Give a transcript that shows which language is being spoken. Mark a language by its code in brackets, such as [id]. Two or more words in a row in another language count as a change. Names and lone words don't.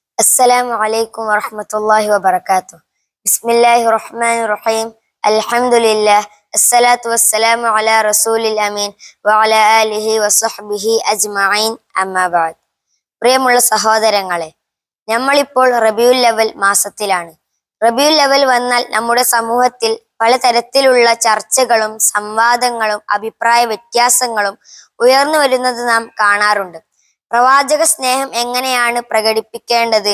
[ar] السلام عليكم ورحمة الله وبركاته. بسم الله الرحمن الرحيم. الحمد لله. الصلاة والسلام على رسول الأمين وعلى آله وصحبه أجمعين أما بعد. [ml] പ്രിയമുള്ള സഹോദരങ്ങളെ, നമ്മളിപ്പോൾ റബീഉൽ അവൽ മാസത്തിലാണ്. റബീഉൽ അവൽ വന്നാൽ നമ്മുടെ സമൂഹത്തിൽ പലതരത്തിലുള്ള ചർച്ചകളും സംവാദങ്ങളും അഭിപ്രായ വ്യത്യാസങ്ങളും ഉയർന്നു വരുന്നത് നാം കാണാറുണ്ട്. പ്രവാചക സ്നേഹം എങ്ങനെയാണ് പ്രകടിപ്പിക്കേണ്ടത്?